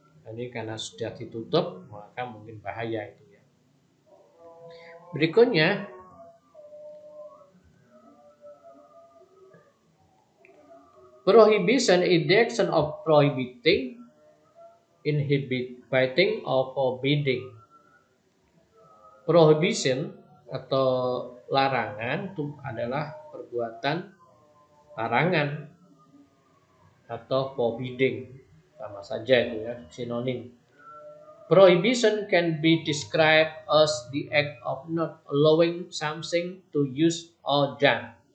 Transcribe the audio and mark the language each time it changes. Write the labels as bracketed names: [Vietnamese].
[Indonesian] Ini karena sudah ditutup, maka mungkin bahaya itu. Berikutnya, [English] prohibition is the action of prohibiting, inhibiting, or forbidding. [Indonesian] Prohibition atau larangan itu adalah perbuatan larangan atau forbidding, sama saja itu ya, sinonim. [English] Prohibition can be described as the act of not allowing something to use or done.